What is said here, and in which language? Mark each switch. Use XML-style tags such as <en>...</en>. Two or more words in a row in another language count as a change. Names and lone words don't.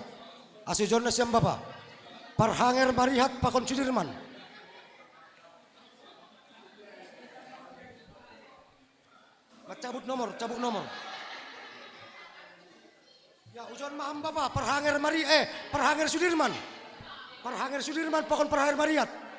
<bts>Ase Hujon na siyang bapa. Parhanger Marihat pakon Sudirman.</bts> <id>Cabut nomor.</id> <bts>Ya, Hujon maham bapa Parhanger Sudirman. Parhanger Sudirman pakon Parhanger Marihat.</bts>